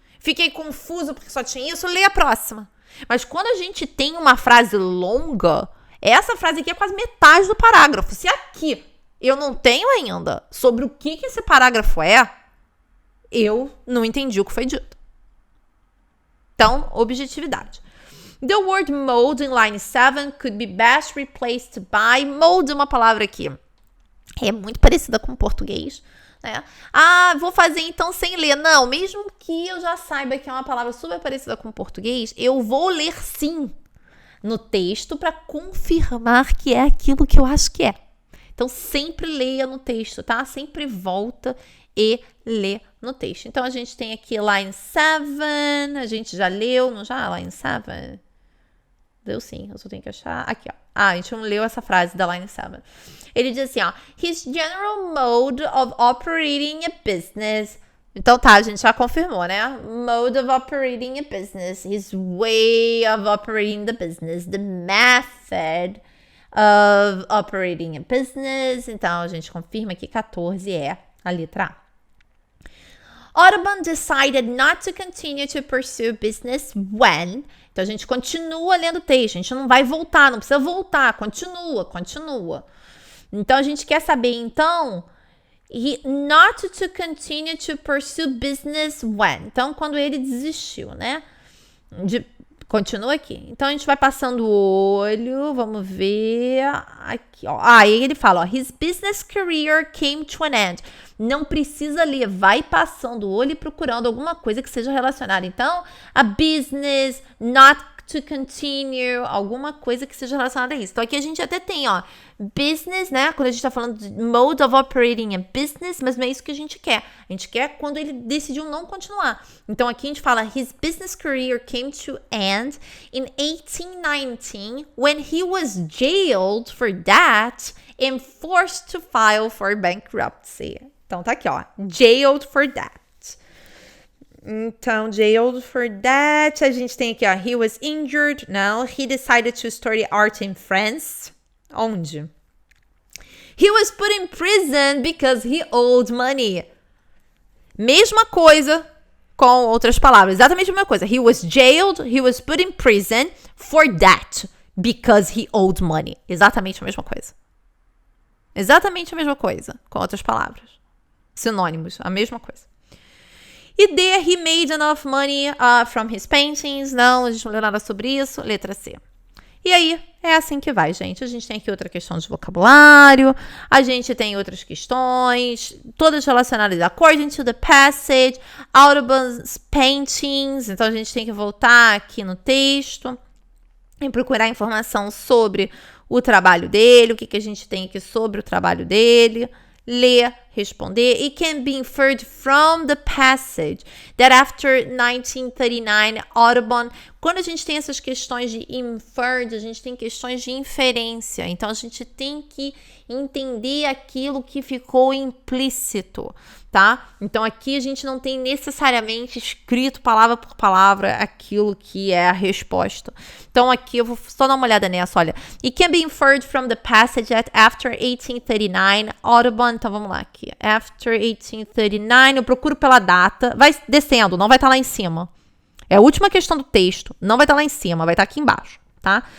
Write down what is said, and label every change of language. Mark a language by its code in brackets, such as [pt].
[pt] Fiquei confuso porque só tinha isso, lê a próxima. Mas quando a gente tem uma frase longa, essa frase aqui é quase metade do parágrafo. Se aqui eu não tenho ainda sobre o que esse parágrafo é, eu não entendi o que foi dito. Então, objetividade. [en] The word mode in line 7 could be best replaced by... [pt] Mode é uma palavra aqui. É muito parecida com o português, né? Vou fazer então sem ler. Não, mesmo que eu já saiba que é uma palavra super parecida com o português, eu vou ler sim no texto para confirmar que é aquilo que eu acho que é. Então, sempre leia no texto, tá? Sempre volta e lê no texto. Então, a gente tem aqui line 7, a gente já leu, não já? Line 7? Deu sim, eu só tenho que achar. Aqui, ó. A gente não leu essa frase da line 7. Ele diz assim, ó. [en] His general mode of operating a business... [pt] Então tá, a gente já confirmou, né? [en] Mode of operating a business. His way of operating the business. The method of operating a business. [pt] Então a gente confirma que 14 é a letra A. [en] Audubon decided not to continue to pursue business when... [pt] Então a gente continua lendo o texto. A gente não vai voltar, não precisa voltar. Continua. Então a gente quer saber, então... [en] not to continue to pursue business when. [pt] Então, quando ele desistiu, né? Continua aqui. Então, a gente vai passando o olho. Vamos ver. Aqui, ó. Aí ele fala, ó. [en] His business career came to an end. [pt] Não precisa ler. Vai passando o olho e procurando alguma coisa que seja relacionada. Então, [en] a business, not to continue, [pt] alguma coisa que seja relacionada a isso. Então, aqui a gente até tem, ó, business, né? Quando a gente tá falando de [en] mode of operating a business, [pt] mas não é isso que a gente quer. A gente quer quando ele decidiu não continuar. Então, aqui a gente fala, [en] his business career came to end in 1819 when he was jailed for that and forced to file for bankruptcy. [pt] Então, tá aqui, ó, [en] jailed for that. [pt] Então, [en] jailed for that. [pt] A gente tem aqui, ó. [en] He was injured. [pt] Não. [en] He decided to study art in France. [pt] Onde? [en] He was put in prison because he owed money. [pt] Mesma coisa com outras palavras. Exatamente a mesma coisa. [en] He was jailed. He was put in prison for that because he owed money. [pt] Exatamente a mesma coisa. Exatamente a mesma coisa com outras palavras. Sinônimos. A mesma coisa. [en] E D, he made enough money from his paintings. [pt] Não, a gente não leu nada sobre isso. Letra C. E aí, é assim que vai, gente. A gente tem aqui outra questão de vocabulário. A gente tem outras questões. Todas relacionadas [en] according to the passage. [pt] Audubon's paintings. Então, a gente tem que voltar aqui no texto e procurar informação sobre o trabalho dele. O que a gente tem aqui sobre o trabalho dele. Ler, responder. [en] It can be inferred from the passage that after 1939, Audubon... [pt] Quando a gente tem essas questões de inferred, a gente tem questões de inferência. Então, a gente tem que entender aquilo que ficou implícito, tá? Então, aqui a gente não tem necessariamente escrito palavra por palavra aquilo que é a resposta. Então, aqui eu vou só dar uma olhada nessa, olha. [en] It can be inferred from the passage that after 1839, Audubon... [pt] Então, vamos lá aqui. After 1839, eu procuro pela data. Vai descendo, não vai estar lá em cima. É a última questão do texto. Não vai estar lá em cima, vai estar aqui embaixo, tá?